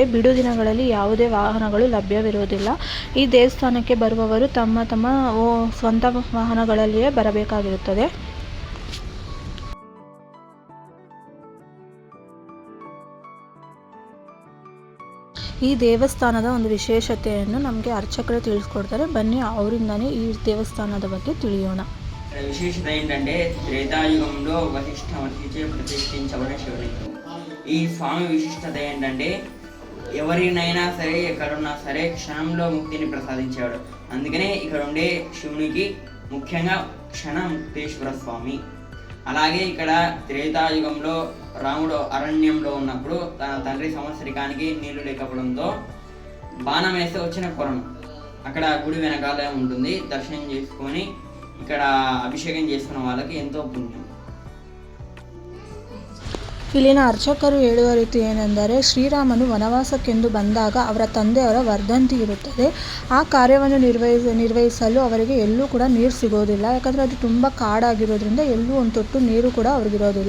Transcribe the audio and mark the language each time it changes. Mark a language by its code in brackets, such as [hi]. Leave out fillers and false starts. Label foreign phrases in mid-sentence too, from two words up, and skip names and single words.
[kn] ಬಿಡು ದಿನಗಳಲ್ಲಿ ಯಾವುದೇ ವಾಹನಗಳು ಲಭ್ಯವಿರುವುದಿಲ್ಲ. ಈ ದೇವಸ್ಥಾನಕ್ಕೆ ಬರುವವರು ತಮ್ಮ ಸ್ವಂತ ವಾಹನಗಳಲ್ಲಿಯೇ ಬರಬೇಕಾಗಿರುತ್ತದೆ. ಈ ದೇವಸ್ಥಾನದ ಒಂದು ವಿಶೇಷತೆಯನ್ನು ನಮಗೆ ಅರ್ಚಕರು ತಿಳಿಸ್ಕೊಡ್ತಾರೆ. ಬನ್ನಿ ಅವರಿಂದನೇ ಈ ದೇವಸ್ಥಾನದ ಬಗ್ಗೆ ತಿಳಿಯೋಣ. [te] విశేషత ఏంటంటే త్రేతాయుగంలో వశిష్ఠ మహర్షిచే ప్రతిష్ఠించబడిన శివలింగం. ఈ స్వామి విశిష్టత ఏంటంటే ఎవరినైనా సరే ఎక్కడున్నా సరే క్షణంలో ముక్తిని ప్రసాదించేవాడు. అందుకనే ఇక్కడ ఉండే శివునికి ముఖ్యంగా క్షణ ముక్తేశ్వర స్వామి. అలాగే ఇక్కడ త్రేతాయుగంలో రాముడు అరణ్యంలో ఉన్నప్పుడు తన తండ్రి సంవత్సరికానికి నీళ్లు లేకపోవడంతో బాణం వేస్తే వచ్చిన కొలను అక్కడ గుడి వెనకాల ఉంటుంది. దర్శనం చేసుకొని ఇక్కడ ಅಭಿಷೇಕ చేసుకున్న వాళ్ళకి ఎంతో పుణ్యం. [kn] ಇಲ್ಲಿನ ಅರ್ಚಕರು ಹೇಳುವ ರೀತಿ ಏನೆಂದರೆ, ಶ್ರೀರಾಮನು ವನವಾಸಕ್ಕೆಂದು ಬಂದಾಗ ಅವರ ತಂದೆಯವರ ವರ್ಧಂತಿ ಇರುತ್ತದೆ. ಆ ಕಾರ್ಯವನ್ನು ನಿರ್ವಹಿಸಲು ಅವರಿಗೆ ಎಲ್ಲೂ ಕೂಡ ನೀರು ಸಿಗೋದಿಲ್ಲ. ಯಾಕಂದರೆ ಅದು ತುಂಬ ಕಾಡಾಗಿರೋದ್ರಿಂದ ಎಲ್ಲೂ ಒಂದು ತೊಟ್ಟು ನೀರು ಕೂಡ ಅವ್ರಿಗಿರೋದಿಲ್ಲ.